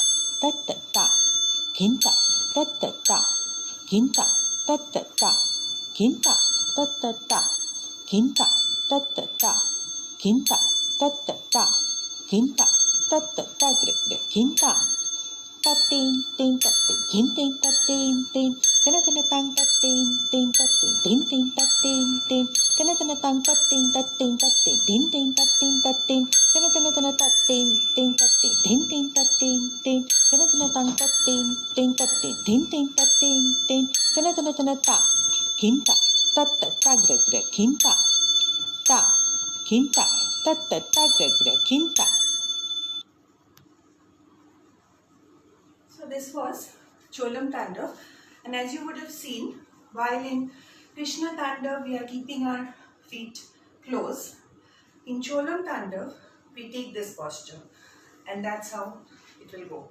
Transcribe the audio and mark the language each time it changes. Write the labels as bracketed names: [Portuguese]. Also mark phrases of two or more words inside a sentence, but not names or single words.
[English] ta, ta, kinta, ta, ta, kinta, ta, ta, kinta, ta, ta, kinta, ta, ta, kinta, ta, ta, kinta, ta, ta, kinta, ta, tin, tin, ta, tin, tin, ta, tin, tin, tana, tana, tang, ta, tin, tin, ta, tin, tin, ta, tin, tin, tana, tana, tang, ta, tin, ta, tin, ta, tin, tin, ta, tin, ta, tin, tana, tana, tana, ta, tin, tin, ta, tin, tin, ta, tin, tin, tana, tana, tang, ta, tin, tin, ta, tin, tin, ta, tin, tin, tana, tana, tana, ta, kinta, ta, ta, kinta, ta, kinta, ta, kinta. So this was Cholam Tandava, and as you would have seen, while in Krishna Tandava we are keeping our feet close, in Cholam Tandava we take this posture, and that's how it will go.